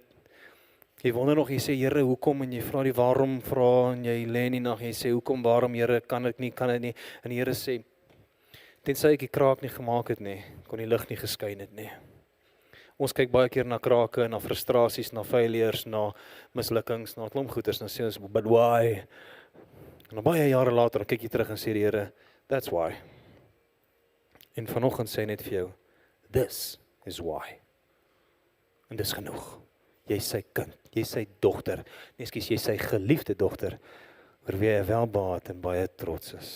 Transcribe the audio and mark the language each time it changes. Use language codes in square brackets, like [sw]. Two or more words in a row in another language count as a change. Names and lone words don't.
[af] Jy wonder nog, jy sê Here, hoekom, en jy vra die waarom vra en jy lê in die nag en jy sê hoekom, waarom Here, kan dit nie. En die Here sê tensy ek die kraak nie gemaak het nie, kon die lig nie geskyn het nie. Ons kyk baie keer na krake, na frustrasies, na failures, na mislukkings, na 'n klomp goeters, dan sê ons, [en] but why? [af] En dan baie jare later, dan kyk jy terug en sê die Here, [en] that's why. [af] En vanoggend sê hy net vir jou, [en] this is why. [af] En dis genoeg. Jy is sy kind, jy is sy dogter, jy is sy geliefde dogter, oor wie hy welbehaag en baie trots is.